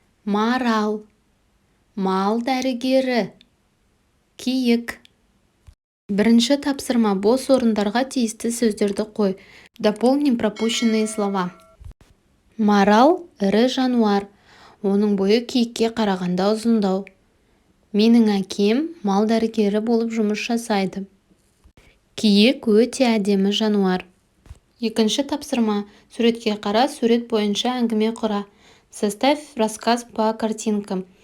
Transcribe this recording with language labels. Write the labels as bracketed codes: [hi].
[kk] Марал, мал дәрігері, киік. Бірінші тапсырма: бос орындарға тиісті сөздерді қой. [ru] Дополним пропущенные слова. [kk] Марал ірі жануар. Оның бойы киікке қарағанда ұзындау. Менің әкем мал дәрігері болып жұмыс жасайды. Киік өте әдемі жануар. Екінші тапсырма: суретке қара, сурет бойынша әңгіме құра. [ru] Составь рассказ по картинкам.